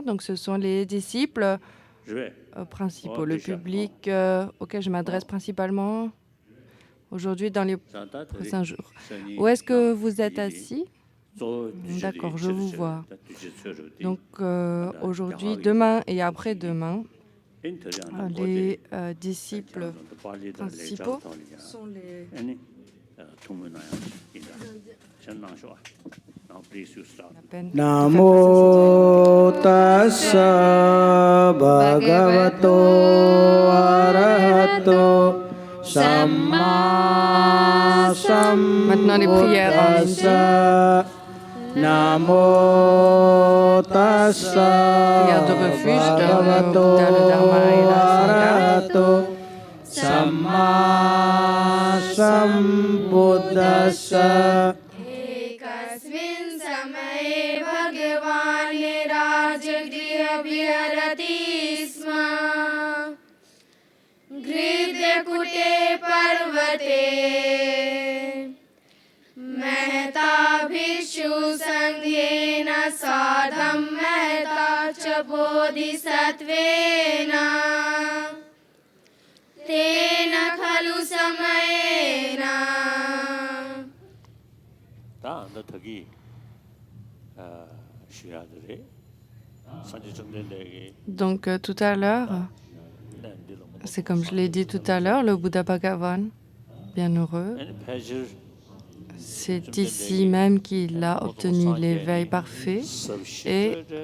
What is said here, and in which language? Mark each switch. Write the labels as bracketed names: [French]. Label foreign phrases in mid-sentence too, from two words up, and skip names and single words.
[French] Donc ce sont les disciples principaux, le public auquel je m'adresse principalement aujourd'hui dans les prochains jours. Où est-ce que vous êtes assis? D'accord, je vous vois. Donc aujourd'hui, demain et après-demain, les disciples principaux sont les... [Pali] Namo tassa bhagavato arahato samma sambuddhassa. Namo tassa bhagavato arahato samma sambuddhassa. [Sanskrit] एकस्मिन् समये भगवान् राजगृहे विहरति स्म घृतकुटे पर्वते महता भिक्षु संघेन सार्धं महता च बोधिसत्त्वेन तेन खलु समयेन. [French] Donc tout à l'heure, c'est comme je l'ai dit tout à l'heure, le Bouddha Bhagavan, bienheureux, c'est ici même qu'il a obtenu l'éveil parfait et